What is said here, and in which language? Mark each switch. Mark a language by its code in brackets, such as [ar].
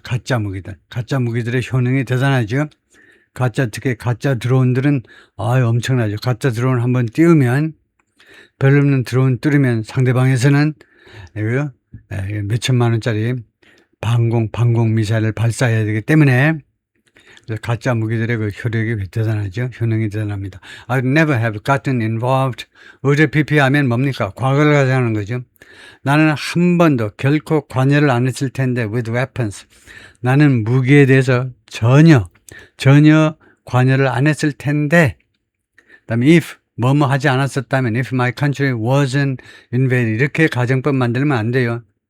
[ko] 가짜 무기들의 효능이 대단하죠. 특히 가짜 드론들은 엄청나죠. 가짜 드론을 한번 띄우면, 별로 없는 드론 뚫으면 상대방에서는 몇천만 원짜리 방공 미사일을 발사해야 되기 때문에 가짜 무기들의 그 효력이 대단하죠. 효능이 대단합니다. [en] I never have gotten involved. [ko] 의뢰피피 하면 뭡니까? 과거를 가정하는 거죠. 나는 한 번도 결코 관여를 안 했을 텐데 with weapons. 나는 무기에 대해서 전혀 관여를 안 했을 텐데, 그다음에 if 뭐뭐 하지 않았었다면 if my country wasn't invaded 이렇게 가정법 만들면 안 돼요.